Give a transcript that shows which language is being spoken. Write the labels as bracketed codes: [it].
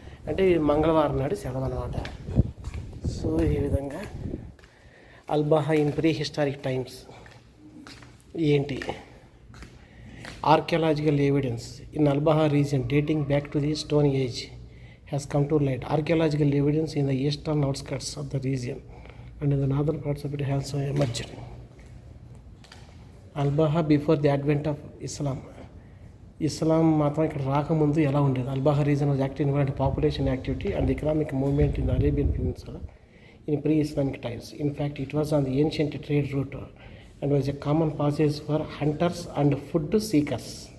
[te] అంటే మంగళవారం నాడు సెలవు అన్నమాట. సో ఈ విధంగా అల్బాహా [en] in prehistoric times [te] ఏంటి? [en] Archaeological evidence in Albaha region dating back to the stone age has come to light. Archaeological evidence in the eastern outskirts of the region and in the northern parts of it has emerged. Al-Baha before the advent of Islam. [te] Islam మాత్రం ఇక్కడ రాకముందు ఎలా ఉండేది? [en] Al-Baha region was active in population activity and the economic movement in the Arabian Peninsula in pre-Islamic times. In fact, it was on the ancient trade route and was a common passage for hunters and food seekers.